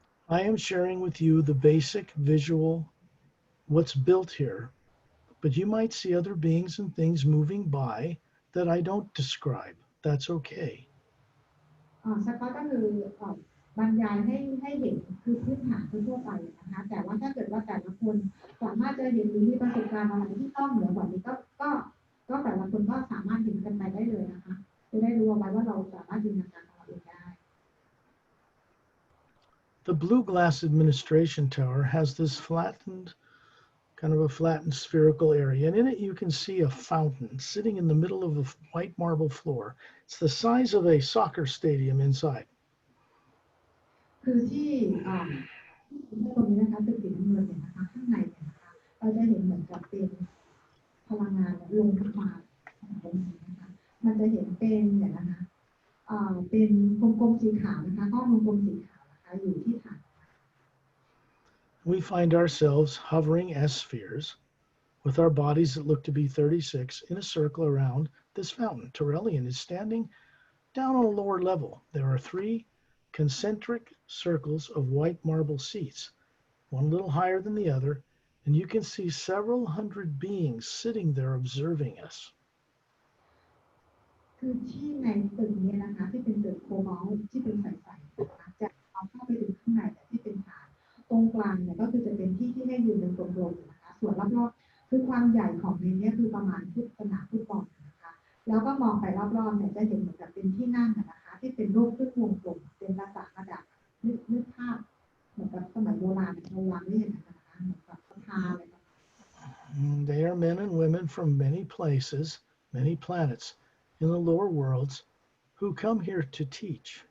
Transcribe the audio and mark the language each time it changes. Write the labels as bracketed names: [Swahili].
[English] I am sharing with you the basic visual, what's built here, but you might see other beings and things moving by that I don't describe. That's okay. [Thai] สกอตก็คือบรรยายให้เห็นคือพื้นฐานทั่วไปนะคะแต่ว่าถ้าเกิดว่าแต่ละคนสามารถจะเห็นหรือมีประสบการณ์อะไรที่ต้องเหนือกว่านี้ก็แต่ละคนก็สามารถเห็นกันไปได้เลยนะคะจะได้รู้เอาไว้ว่าเราสามารถจินตนาการของเราเองได้ [English] The Blue Glass Administration Tower has this kind of a flattened spherical area, and in it you can see a fountain sitting in the middle of a white marble floor. It's the size of a soccer stadium inside. [Thai] คือที่ตรงนี้นะคะตึกสีน้ำเงินเนี่ยนะคะข้างในเนี่ยนะคะเราจะเห็นเหมือนกับเป็นพลังงานลงมาตรงนี้นะคะมันจะเห็นเป็นเนี่ยนะคะเป็นกลมๆสีขาวนะคะก้อนกลมๆสีขาวนะคะอยู่ที่ฐาน [English] We find ourselves hovering as spheres with our bodies that look to be 36 in a circle around this fountain. Torellian is standing down on a lower level. There are 3 concentric circles of white marble seats, one a little higher than the other, and you can see several hundred beings sitting there observing us. [Thai] คือที่ในตึกนี้นะคะที่เป็นตึกโคบอลต์ที่เป็นใสๆนะคะจะเอาเข้าไปถึงข้างในแต่ที่เป็นฐานตรงกลางเนี่ยก็คือจะเป็นที่ที่ให้ยืนเป็นกลมๆนะคะส่วนรอบๆคือความใหญ่ของในนี้คือประมาณสนามฟุตบอลนะคะแล้วก็มองไปรอบๆเนี่ยจะเห็นเหมือนกับเป็นที่นั่งนะคะที่เป็นรูปครึ่งวงกลมเป็นลักษณะระดับนึกภาพเหมือนกับสมัยโบราณเราวางไม่เห็นนะคะเหมือนกับพาอะไร [English] They are men and women from many places, many planets in the lower worlds who come here to teach.